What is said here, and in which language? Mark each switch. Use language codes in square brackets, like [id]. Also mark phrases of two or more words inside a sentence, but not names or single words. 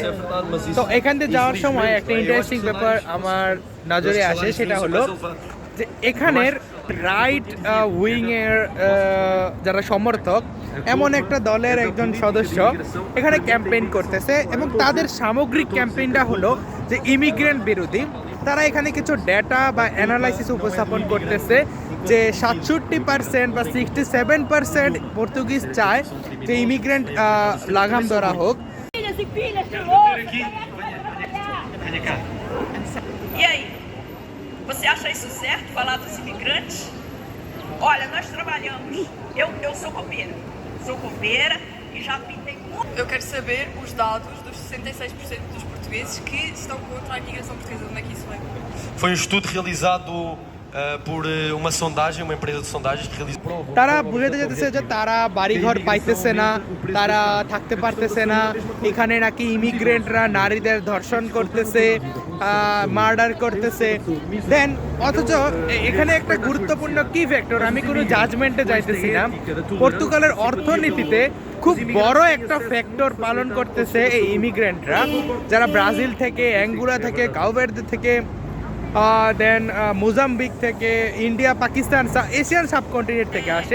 [bn] তো এখান থেকে যাওয়ার সময় একটা ইন্টারেস্টিং ব্যাপার আমার নজরে আসে, সেটা হলো যে এখানের [en] right wing [bn] যারা সমর্থক, এমন একটা দলের একজন সদস্য এখানে ক্যাম্পেইন করতেছে এবং তাদের সামগ্রিক ক্যাম্পেইনটা হলো যে ইমিগ্রেন্ট বিরোধী। তারা এখানে কিছু ডেটা বা অ্যানালাইসিস উপস্থাপন করতেছে যে 67% বা 67% পর্তুগিজ চায় যে ইমিগ্রেন্ট লাগাম ধরা হোক। [pt] E aí, você acha isso certo, falar dos imigrantes? Olha, nós trabalhamos, eu sou copeira e já pintei muito. Eu quero saber os dados dos 66% dos portugueses que estão contra a imigração portuguesa. Onde é que isso vem? Foi um estudo realizado por uma sondagem, uma empresa de sondagens que realizou. [bn] তারা বুঝাতে যেতেছে যে তারা বাড়িঘর পাইতেছে না, তারা থাকতে পারতেছে না, এখানে নাকি ইমিগ্রেন্টরা নারীদের ধর্ষণ করতেছে, মার্ডার করতেছে। দেন অথচ এখানে একটা গুরুত্বপূর্ণ কি ফ্যাক্টর, আমি কোনো জাজমেন্টে যাইতেছি না, পর্তুগালের অর্থনীতিতে খুব বড় একটা ফ্যাক্টর পালন করতেছে এই ইমিগ্রেন্টরা, যারা ব্রাজিল থেকে, অ্যাঙ্গুলা থেকে, কাউভার্দে থেকে, দেন মোজাম্বিক থেকে, ইন্ডিয়া, পাকিস্তান, [en] Asian subcontinent [bn] থেকে আসে।